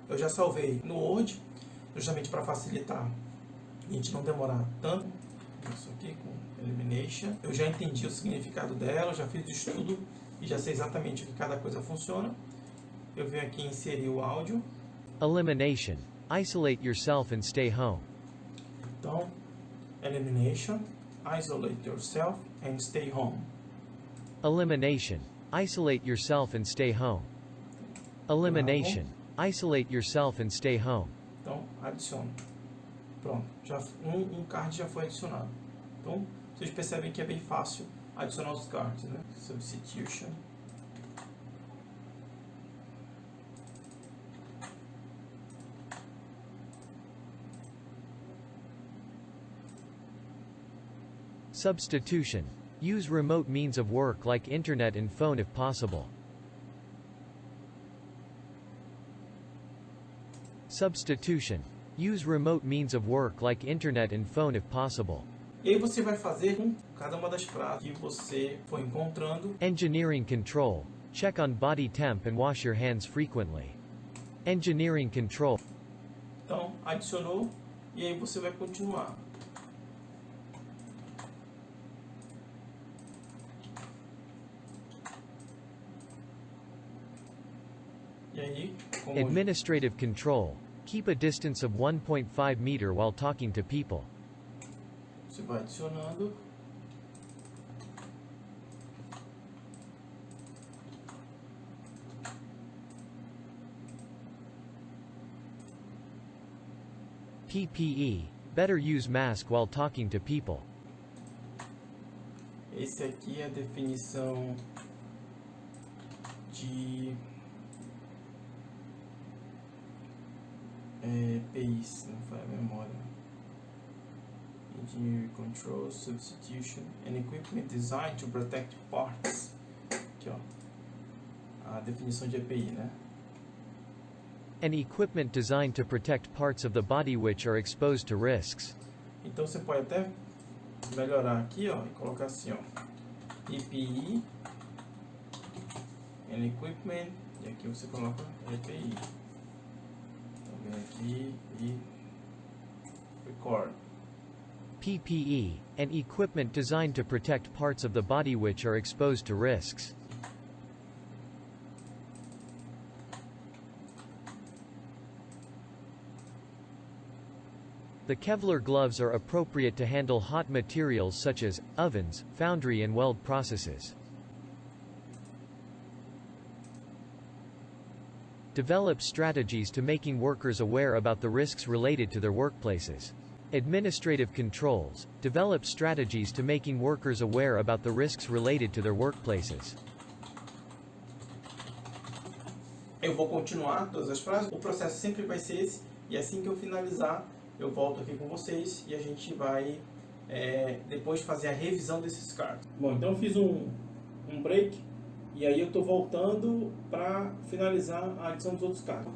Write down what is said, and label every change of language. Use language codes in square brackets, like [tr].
[pt] Eu já salvei no Word, justamente para facilitar e a gente não demorar tanto. Isso aqui com Elimination. Eu já entendi o significado dela, já fiz o estudo e já sei exatamente o que cada coisa funciona. Eu venho aqui inserir o áudio. [en] Elimination. Isolate yourself and stay home. [pt] Então, [en] elimination, isolate yourself and stay home. Elimination. Isolate yourself and stay home. Elimination. Isolate yourself and stay home. [pt] Então, adiciono. Pronto, já, um card já foi adicionado. Então, vocês percebem que é bem fácil adicionar os cards, né? [en] Substitution. Substitution. Use remote means of work like internet and phone if possible. Substitution. Use remote means of work like internet and phone if possible. [pt] E aí você vai fazer com cada uma das frases que você for encontrando. [en] Engineering control. Check on body temp and wash your hands frequently. Engineering control. [pt] Então, adicionou e aí você vai continuar. E aí, como [en] Administrative control. Keep a distance of 1.5 meter while talking to people. [pt] você vai adicionando. [en] PPE, better use mask while talking to people. [pt] Esse aqui é a definição de PIs, não foi a memória. [en] Engineering Control, Substitution, and Equipment Designed to Protect Parts. [pt] Aqui, ó. A definição de EPI, né? [en] An equipment designed to protect parts of the body which are exposed to risks. [pt] Então você pode até melhorar aqui, ó, e colocar assim, ó. EPI, [en] and Equipment, [pt] e aqui você coloca EPI. Então vem aqui e Record. [en] PPE, an equipment designed to protect parts of the body which are exposed to risks. The Kevlar gloves are appropriate to handle hot materials such as ovens, foundry and weld processes. Develop strategies to making workers aware about the risks related to their workplaces. Administrative controls. Develop strategies to making workers aware about the risks related to their workplaces. [pt] Eu vou continuar todas as frases, o processo sempre vai ser esse, e assim que eu finalizar, eu volto aqui com vocês e a gente vai depois fazer a revisão desses cards. Bom, então eu fiz um break e aí eu estou voltando para finalizar a adição dos outros cards.